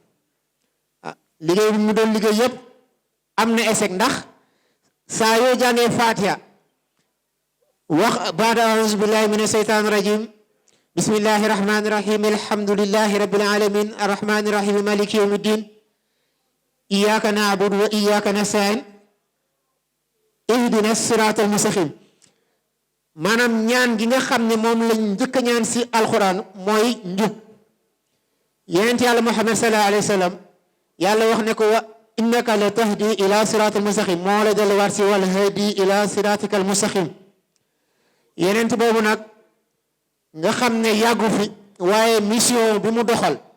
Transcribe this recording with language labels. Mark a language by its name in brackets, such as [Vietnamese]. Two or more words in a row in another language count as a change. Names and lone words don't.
[Wolof] liggéey bi mu doon liggéey yëpp am na échec ndax saa yoo jàngee Fatiha wax baada [Arabic] أعوذ بالله من الشيطان الرجيم بسم الله الرحمن الرحيم الحمد لله رب العالمين الرحمن الرحيم مالك يوم الدين إياك نعبد وإياك نستعين اهدنا الصراط المستقيم [Wolof] maanaam ñaan gi nga xam ne moom lañ njëkk a ñaan si alquran mooy njub Yonent yàlla Muhammad [Arabic] صلى الله عليه وسلم [Wolof] yàlla wax ne ko [Arabic] وإنك لتهدي إلى صراط مستقيم [Wolof] moo la delluwaat si [Arabic] والهادي إلى صراطك المستقيم [Wolof] yenent boobu nag nga xam ne yàggu fi waaye mission bi mu doxal